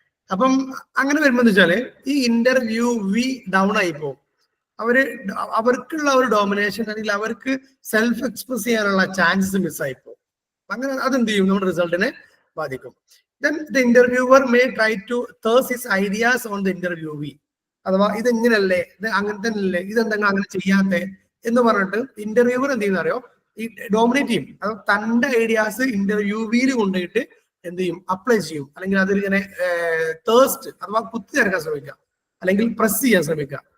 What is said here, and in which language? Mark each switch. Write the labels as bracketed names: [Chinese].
[Malayalam] അപ്പം അങ്ങനെ വരുമ്പോ വെച്ചാല് ഈ ഇന്റർവ്യൂ വി ഡൗൺ ആയിപ്പോ അവർക്കുള്ള ഒരു ഡോമിനേഷൻ, അല്ലെങ്കിൽ അവർക്ക് സെൽഫ് എക്സ്പ്രസ് ചെയ്യാനുള്ള ചാൻസസ് മിസ്സായിപ്പോ. അങ്ങനെ അതെന്ത് ചെയ്യും, നമ്മുടെ റിസൾട്ടിനെ ബാധിക്കും. [English] Then the interviewer may try to thirst his ideas on the interviewee. [Malayalam] അഥവാ ഇതെങ്ങനല്ലേ, ഇത് അങ്ങനെ തന്നെയല്ലേ, ഇതെന്തെങ്കിലും അങ്ങനെ ചെയ്യാത്തെ എന്ന് പറഞ്ഞിട്ട് ഇന്റർവ്യൂവർ എന്ത് ചെയ്യുന്ന അറിയോ, ഈ ഡോമിനേറ്റ് ചെയ്യും. അത് തന്റെ ഐഡിയാസ് ഇന്റർവ്യൂവിൽ കൊണ്ടുപോയിട്ട് എന്ത് ചെയ്യും, അപ്ലൈ ചെയ്യും. അല്ലെങ്കിൽ അതിലിങ്ങനെ തേഴ്സ്റ്റ് അഥവാ കുത്തി ചേർക്കാൻ ശ്രമിക്കുക, അല്ലെങ്കിൽ പ്രസ് ചെയ്യാൻ ശ്രമിക്കുക.